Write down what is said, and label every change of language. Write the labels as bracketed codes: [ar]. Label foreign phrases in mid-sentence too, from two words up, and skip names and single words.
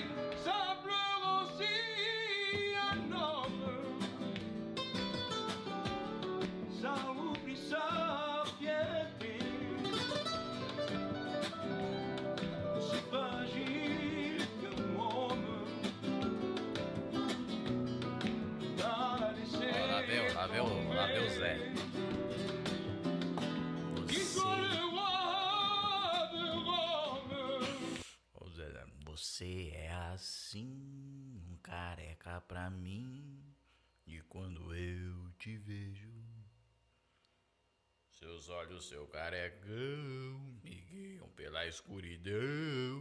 [fr] Ça pleure aussi un homme, ça oublie sa fierté, aussi fragile qu'un homme. T'as laissé [pt] Lá vem o Zé. [fr] qu'il soit le roi de Rome. [pt] Ô Zé, você é assim, um careca pra mim. E quando eu te vejo, seus olhos, seu carecão, me guiam pela escuridão.